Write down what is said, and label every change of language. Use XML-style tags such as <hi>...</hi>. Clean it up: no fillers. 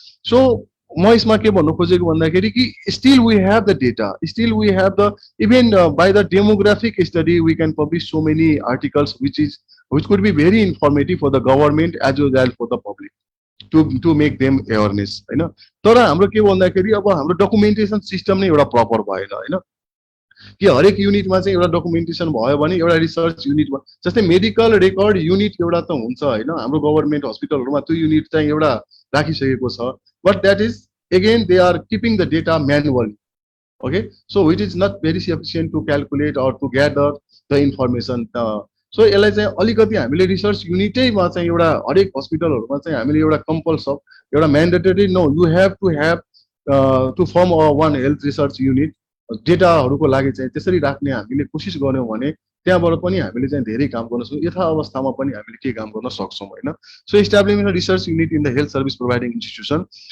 <en>So</en> <ne>म यसमा के भन्नु खोजेको भन्दाखेरि कि</ne> <en>still we have the data, still we have the even by the demographic study we can publish so many articles which could be very informative for the government as well as for the public to make them awareness हैन.</en> <ne>तर हाम्रो के भन्दाखेरि अब हाम्रो documentation system नै एउटा proper भएन हैन. कि हरेक युनिटमा चाहिँ एउटा डकुमेन्टेसन भयो भने एउटा रिसर्च युनिट जस्तै मेडिकल रेकर्ड युनिट एउटा त हुन्छ हैन हाम्रो गभर्नमेन्ट हस्पिटलहरुमा त्यो युनिट चाहिँ एउटा राखिसकेको छ</ne> <en>But that is again they are keeping the data manually. Okay, so it is not very sufficient to calculate or to gather the information.</en> <ne>So यसलाई चाहिँ अलिकति हामीले रिसर्च युनिटैमा चाहिँ एउटा हरेक हस्पिटलहरुमा चाहिँ हामीले एउटा कम्पल्सन एउटा mandatory</ne> <en>no you have to form one health research unit</en> <ne>डेटाहरुको लागि चाहिँ त्यसरी राख्ने हामीले कोसिस गर्यौं भने त्यहाँबाट पनि हामीले चाहिँ धेरै काम गर्न सक्छौं यथा अवस्थामा पनि हामीले के काम गर्न सक्छौं हैन</ne> <en>so establishing a research unit in the health service providing institution</en>